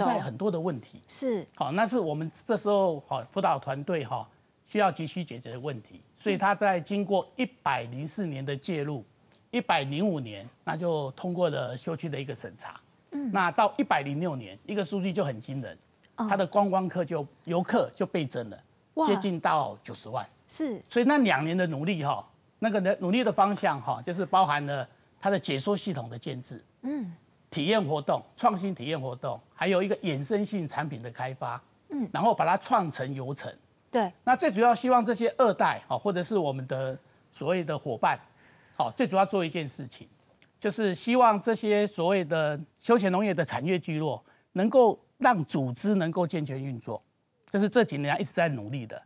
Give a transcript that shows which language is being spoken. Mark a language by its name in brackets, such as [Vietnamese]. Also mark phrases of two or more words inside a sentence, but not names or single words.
[Chinese] 也存在很多的問題。是，那是我們這時候輔導團隊需要急需解決的問題。所以他在經過104年的介入，105年那就通過了休區的一個審查。那到106年，一個數據就很驚人，它的觀光客遊客就倍增了，接近到90萬。是，所以那2年的努力那個努力的方向就是包含了它的解說系統的建制，體驗活動、創新體驗活動，還有一個衍生性產品的開發，然後把它創成遊程。對，那最主要希望這些2代或者是我們的所謂的夥伴，最主要做一件事情。就是希望這些所謂的休閒農業的產業聚落，能夠讓組織能夠健全運作， 这是这几年一直在努力的。